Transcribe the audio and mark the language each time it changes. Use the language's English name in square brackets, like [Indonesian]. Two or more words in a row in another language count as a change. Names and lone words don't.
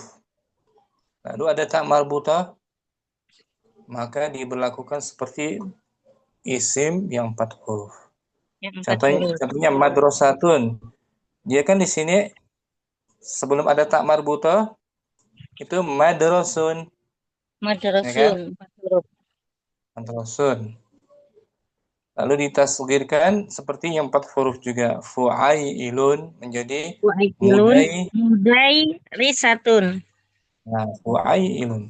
[Indonesian] Lalu ada tak marbutah, maka diberlakukan seperti isim yang 4 huruf. Contohnya madrasatun. Dia kan di sini sebelum ada tak marbutah itu madrasun. Madrasun. Madrasun. Lalu ditasghirkan seperti yang 4 huruf juga. Fu'ailun menjadi mudairisatun. Nah, fu'ailun.